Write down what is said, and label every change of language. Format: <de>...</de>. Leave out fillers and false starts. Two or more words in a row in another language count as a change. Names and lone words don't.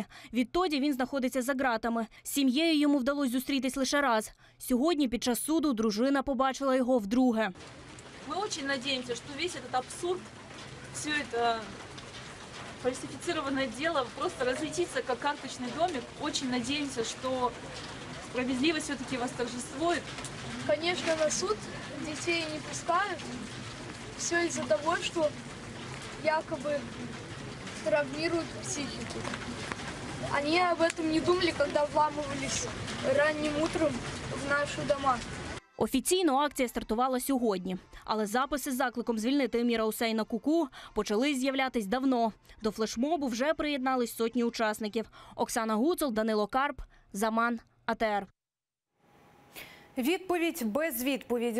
<uk>Відтоді він знаходиться за ґратами. З сім'єю йому вдалося зустрітись лише раз. Сьогодні під час суду дружина побачила його вдруге. Ми дуже сподіваємося, що весь цей абсурд, все це фальсифіцироване діло просто розлетиться як</uk> <ru>карточний домик.</ru> <uk>Дуже сподіваємося, що справедливість все-таки восторжествует.</uk> <ru>Конечно, на суд детей не пускают. Все из-за того, что якобы травмируют психику. Они об этом не думали, когда вламывались ранним утром в наши дома.</ru> <uk>Офіційно акція стартувала сьогодні. Але записи з закликом звільнити Еміра Хусейна Куку почали з'являтись давно. До флешмобу вже приєднались сотні учасників. Оксана Гуцул, Данило Карп, «Заман», АТР. Відповідь без відповіді.</uk>